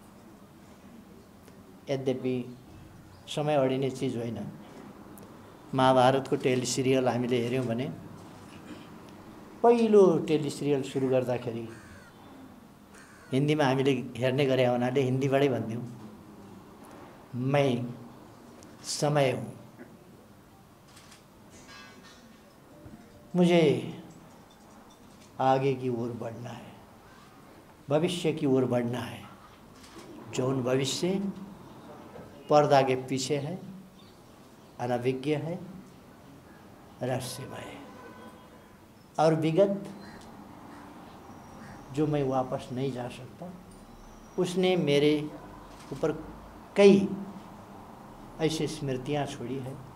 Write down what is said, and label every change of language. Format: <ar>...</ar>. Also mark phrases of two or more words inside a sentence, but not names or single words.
<ne>यद्यपि समय अडिने चिज होइन। महाभारतको टेलिसिरियल हामीले हेऱ्यौँ भने पहिलो टेलिसिरियल सुरु गर्दाखेरि हिन्दीमा हामीले हेर्ने गरे हुनाले हिन्दीबाटै भन्थ्यौँ,</ne> <hi>मैं समय हूँ, मुझे आगे की ओर बढ़ना है, भविष्य की ओर बढ़ना है। जौन भविष्य पर्दा के पीछे है, अनभिज्ञ है, रहस्यमय है, और विगत जो मैं वापस नहीं जा सकता, उसने मेरे ऊपर कई ऐसी स्मृतियाँ छोड़ी है,</hi>